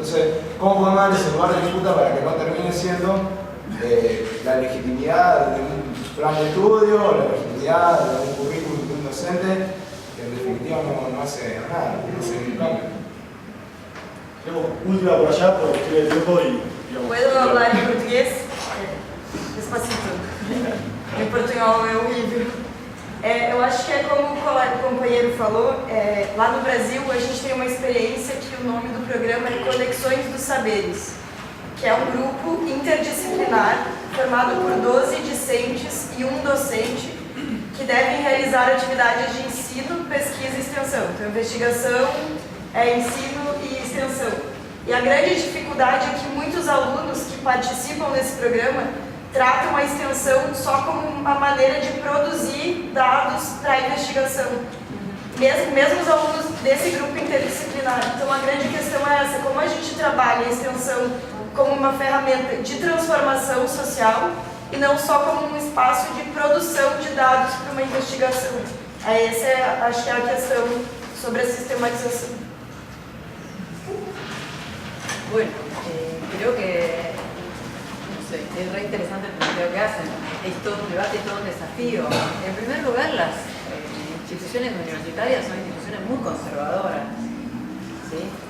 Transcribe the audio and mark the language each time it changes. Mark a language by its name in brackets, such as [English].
[Spanish] Entonces, ¿cómo podemos dar ese lugar de disputa para que no termine siendo la legitimidad de un plan de estudio o la legitimidad de un currículum de un docente que en definitiva no hace nada, no hace ningún cambio? Tenemos última por allá por cuestión de tiempo y... digamos, ¿Puedo hablar en portugués? Despacito. [Portuguese] Em português é horrível. Eu acho que é como o companheiro falou, lá no Brasil a gente tem uma experiência que o nome do programa é Conexões dos Saberes, que é um grupo interdisciplinar formado por 12 discentes e um docente que devem realizar atividades de ensino, pesquisa e extensão. Então, investigação, ensino e extensão. E a grande dificuldade é que muitos alunos que participam desse programa tratam a extensão só como uma maneira de produzir dados para a investigação. Mesmo os alunos desse grupo interdisciplinar. Então, a grande questão é essa, como a gente trabalha a extensão como uma ferramenta de transformação social e não só como um espaço de produção de dados para uma investigação. Essa acho que é a questão sobre a sistematização. [Spanish] Bueno, creo que no sé, es re interesante el planteo que hacen. Es todo un debate y todo un desafío. En primer lugar, las instituciones universitarias son instituciones muy conservadoras, ¿sí?